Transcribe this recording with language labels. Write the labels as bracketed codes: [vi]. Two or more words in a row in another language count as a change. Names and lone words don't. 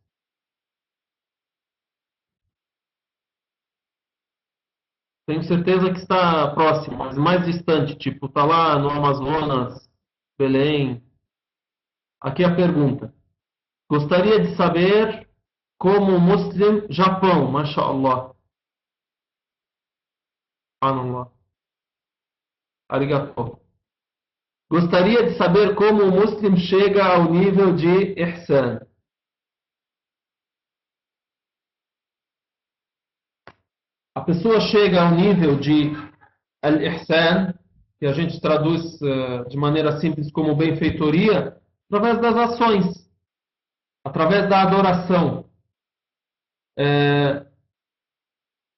[pt] Tenho certeza que está próximo, mas mais distante, tipo, está lá no Amazonas, Belém. Aqui a pergunta. Gostaria de saber como Muslim Japão, mashallah. Subhanallah. Arigato. Gostaria de saber como o Muslim chega ao nível de Ihsan. A pessoa chega ao nível de Al-Ihsan, que a gente traduz de maneira simples como benfeitoria, através das ações, através da adoração.